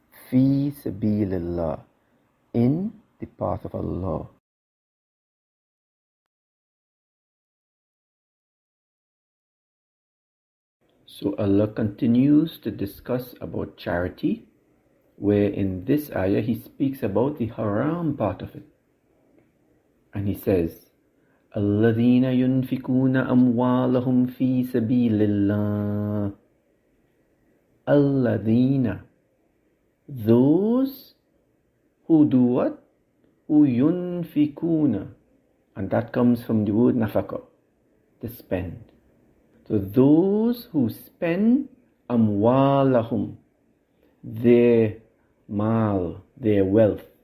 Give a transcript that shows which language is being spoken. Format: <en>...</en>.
<en>Fi sabilillah, in the path of Allah. So Allah continues to discuss about charity, where in this ayah He speaks about the haram part of it. And He says,</en> <ar>الَّذِينَ يُنْفِقُونَ أَمْوَالَهُمْ فِي سَبِيلِ اللَّهِ.</ar> <en>الَّذِينَ, those who do what? Who yunfikuna. And that comes from the word nafaka, to spend. So those who spend amwalahum, their mal, their wealth.</en>